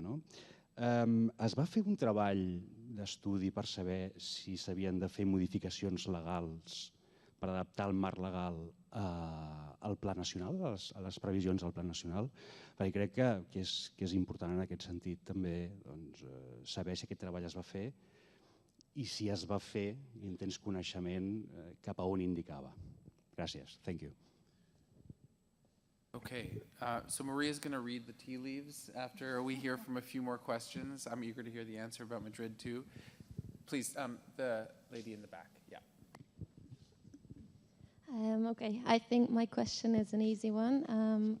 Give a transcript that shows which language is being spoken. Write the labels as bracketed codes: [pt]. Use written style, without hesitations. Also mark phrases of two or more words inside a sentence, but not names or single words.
[ca] Es va fer un treball d'estudi per saber si s'havien de fer modificacions legals per adaptar el marc legal al Pla Nacional, a les previsions del Pla Nacional, perquè crec que és important en aquest sentit també saber si aquest treball es va fer i si es va fer i en tens coneixement cap a on indicava. Gràcies. [en] Thank you. Okay, so Maria's going to read the tea leaves after we hear from a few more questions. I'm eager to hear the answer about Madrid too. Please, the lady in the back, yeah. Okay, I think my question is an easy one.